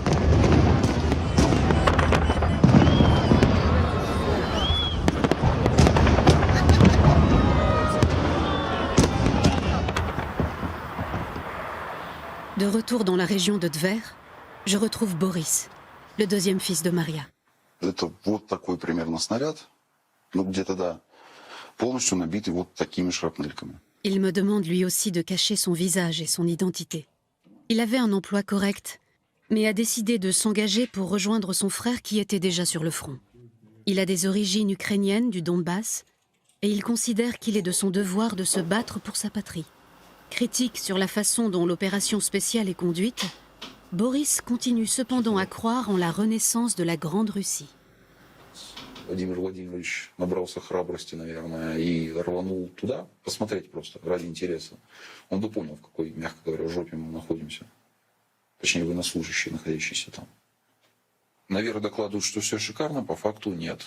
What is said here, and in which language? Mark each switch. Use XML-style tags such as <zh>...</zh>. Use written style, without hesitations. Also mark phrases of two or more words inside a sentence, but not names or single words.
<fr>De retour dans la région de Tver, je retrouve Boris, le deuxième fils de Maria.</fr> <ru>Это вот такой примерно снаряд, ну где-то да, полностью набитый вот такими шрапнельками.</ru> <fr>Il me demande lui aussi de cacher son visage et son identité. Il avait un emploi correct, mais a décidé de s'engager pour rejoindre son frère qui était déjà sur le front. Il a des origines ukrainiennes du Donbass et il considère qu'il est de son devoir de se battre pour sa patrie. Critique sur la façon dont l'opération spéciale est conduite, Boris continue cependant à croire en la renaissance de la Grande Russie.</fr> <ru>Владимир Владимирович набрался храбрости, наверное, и рванул туда, посмотреть просто, ради интереса. Он бы понял, в какой, мягко говоря, жопе мы находимся. Точнее, военнослужащие, находящиеся там. Наверное, докладывают, что все шикарно, по факту нет.</ru>